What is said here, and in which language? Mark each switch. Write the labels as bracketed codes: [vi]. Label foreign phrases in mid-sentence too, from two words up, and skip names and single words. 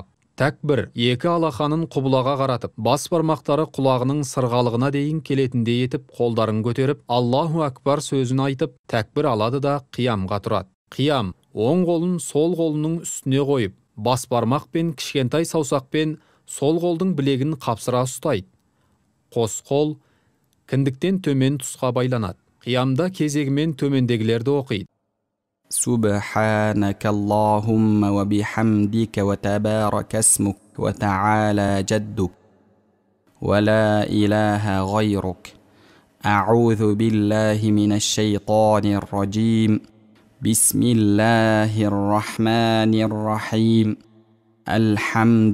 [kk] Тәкбір, екі алақанын құбылаға қаратып, бас бармақтары құлағының сырғалығына дейін келетіндей етіп, қолдарын көтеріп, [ar] الله أكبر [kk] сөзін айтып, тәкбір алады да қиямға тұрады. Қиям, оң қолын сол қолының үстіне қойып, бас бармақ пен кішкентай саусақпен сол қолдың білегін қапсыра ұстайды. Қос қол кіндіктен төмен тұсқа байланады. Қиямда кезегімен төмендегілерді оқиды. [ar] سبحانك اللهم وبحمدك وتبارك اسمك وتعالى جدك ولا إله غيرك أعوذ بالله من الشيطان الرجيم بسم الله الرحمن الرحيم الحمد